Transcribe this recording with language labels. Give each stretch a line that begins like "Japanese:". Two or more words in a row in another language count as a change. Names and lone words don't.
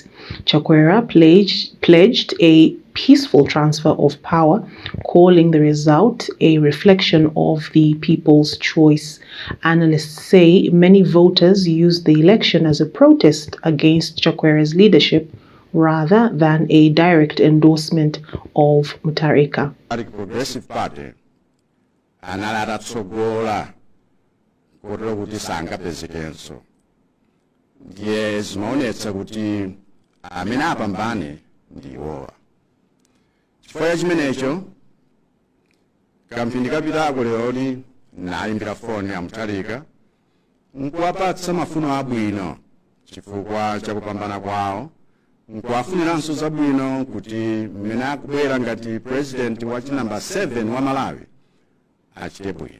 English: Chakwera pledged a peaceful transfer of power, calling the result a reflection of the people's choice. Analysts say many voters used the election as a protest against Chakwera's leadership rather than a direct endorsement of Mutharika.
Nyanja: Progressive Party analatsogola kotero kuti sangapezekenso ndiye zimaonetsa kuti amene apambane ndiwowa. Chifukwa chimenecho kamphindi kapitako lero nayimbira foni ya Mutharika nkuwapatsa mafuno abwino chifukwa chakupambana kwawo, nkuwafuniranso zabwino kuti mmene akubwera ngati president wa namba 7 wa Malawi achite bwino.